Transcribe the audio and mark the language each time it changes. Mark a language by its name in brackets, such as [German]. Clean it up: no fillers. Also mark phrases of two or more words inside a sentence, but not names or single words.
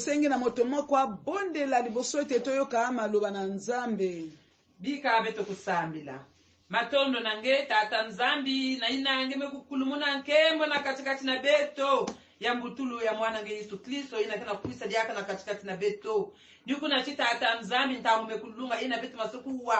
[Lingala] na moto moko abondela liboso ete toyoka maloba na Nzambe. [Kongo] Bika beto kusambila. Matondo nange tata Nzambi na inange mekukulumuna nkembo na katikati na beto. Ya mbutulu ya mwana nge Yesu Kristo ina kana kuisa diaka na katikati na beto. Niku na chita tata Nzambi ntamu mekulunga ina beto masokuwa.